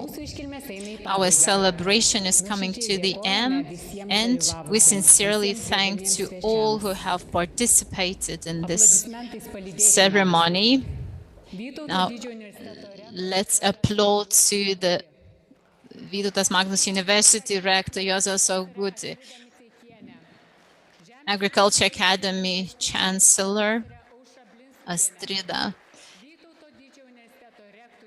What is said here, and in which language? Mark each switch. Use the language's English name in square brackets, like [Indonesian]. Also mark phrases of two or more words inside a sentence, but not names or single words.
[Lithuanian] mūsų iškilmės eina į [English] our [Lithuanian] pabaigą. [English] celebration is coming to the end, and we sincerely thank to all who have participated in this [Lithuanian] Aplodismentais palydėkime [English] ceremony. [Lithuanian] Vytauto [English] Now, [Lithuanian] didžiojo universiteto rektorių [English] let's applaud to the Vytautas Magnus University rector Juozas Auguti, [Lithuanian] Miceikienę, [English] Agriculture Academy Chancellor Astrida, [Lithuanian] Vytauto didžiojo universiteto rektorių